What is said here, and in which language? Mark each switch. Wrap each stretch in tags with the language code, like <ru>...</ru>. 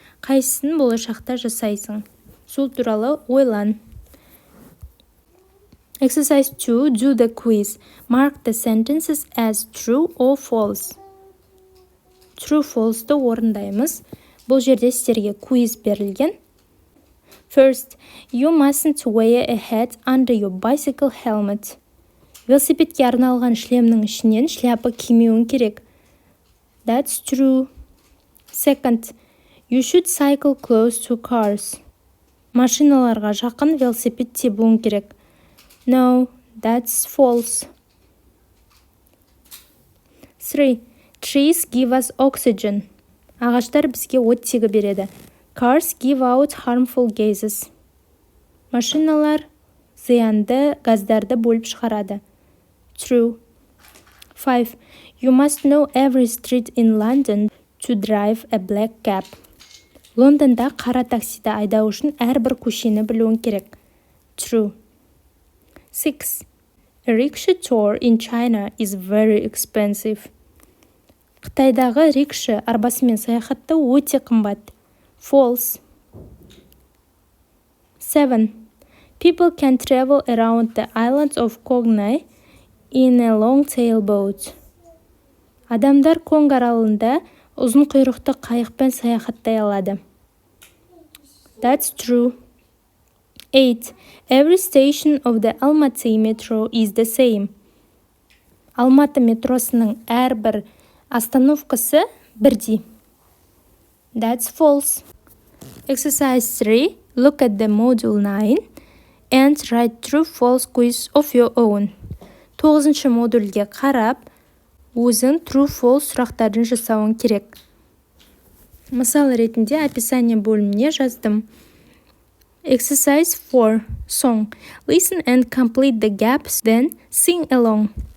<kk>Қайсысын болашақта жасайсың? Сол туралы ойлан.</kk> <en>Exercise 2. Do the quiz. Mark the sentences as true or false.</en> <kk>True, false'ды орындаймыз. Бұл жерде сіздерге quiz берілген.</kk> <en>First, you mustn't wear a hat under your bicycle helmet.</en> <kk>Велосипедке арналған шлемнің ішінен шляпа кимеуің керек.</kk> <en>That's true. Second, you should cycle close to cars.</en> <kk>Машиналарға жақын велосипед тебуің керек.</kk> <en>No, that's false. 3. Trees give us oxygen.</en> <kk>Ағаштар бізге оттегі береді.</kk> <en>Cars give out harmful gases.</en> <kk>Машиналар зиянды газдарды бөліп шығарады.</kk> <en>True. 5. You must know every street in London to drive a black cab.</en> <kk>Лондонда қара таксиді айдау үшін әрбір көшені білуің керек.</kk> <en>True. 6. A rickshaw tour in China is very expensive.</en> <kk>Қытайдағы рикша арбасымен саяхаттау өте қымбат.</kk> <en>False. 7. People can travel around the islands of Cognay in a long tail boat.</en> <kk>Адамдар Конг аралында ұзын құйрықты қайықпен саяхаттай алады.</kk> <en>That's true. 8. Every station of the Almaty metro is the same.</en> <kk>Алматы метросының әрбір остановкасы бірдей.</kk> <en>That's false. Exercise 3. Look at the module 9 and write true-false quiz of your own.</en> <kk>9-шы модульге қарап, өзің true-false сұрақтарын жасауың керек. Мысал ретінде описание бөліміне жаздым.</kk> <en>Exercise 4. Song. Listen and complete the gaps, then sing along.</en>